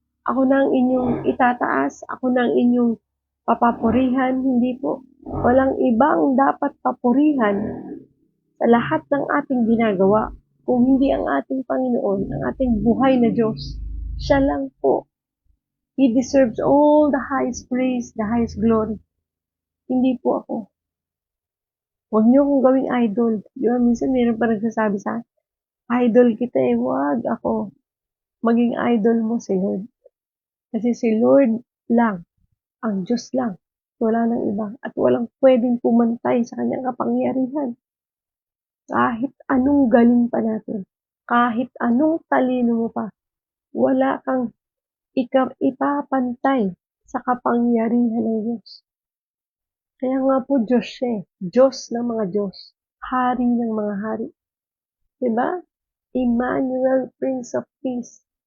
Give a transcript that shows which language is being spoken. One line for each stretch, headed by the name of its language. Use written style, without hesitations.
Filipino: Ako na ang inyong itataas, ako na ang inyong papapurihan, hindi po. Walang ibang dapat papurihan sa lahat ng ating ginagawa, kung hindi ang ating Panginoon, ang ating buhay na Diyos. Siya lang po.
English: He deserves all the highest praise, the highest glory.
Filipino: Hindi po ako. Huwag niyo akong gawing idol. Di ba, minsan meron pa nagsasabi sa akin, idol kita eh, wag ako. Maging idol mo si Lord. Kasi si Lord lang, ang Diyos lang. Wala nang iba. At walang pwedeng pumantay sa kanyang kapangyarihan. Kahit anong galing pa natin, kahit anong talino mo pa, wala kang ipapantay sa kapangyarihan ng Diyos. Kaya nga po Diyos siya eh. Diyos ng mga Diyos. Hari ng mga hari. Diba?
English: Emmanuel, Prince of Peace.